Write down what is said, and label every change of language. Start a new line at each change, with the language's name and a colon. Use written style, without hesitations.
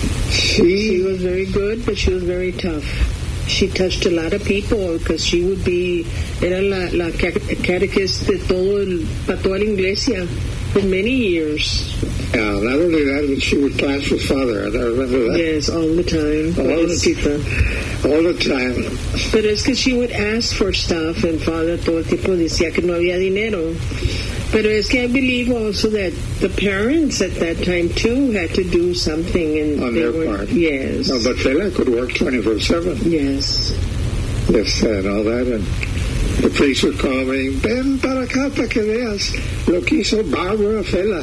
English: She was very good, but she was very tough. She touched a lot of people because she would be,
Spanish: era la catechist de todo el, para toda la iglesia
English: for many years. Yeah, not only that, but she would clash with Father. I don't remember that. Yes, all the time. All the time.
Spanish: Pero es que
English: she would ask for stuff and Father
Spanish: todo el tiempo decía que no había dinero. Pero es que
English: I believe also that the parents at that time, too, had to do something. And on their part. Yes. No, but Fela could work 24-7. Yes. Yes, and all that. And the priest would call me,
Spanish: ven para acá para que veas lo que hizo
English: Barbara Fela.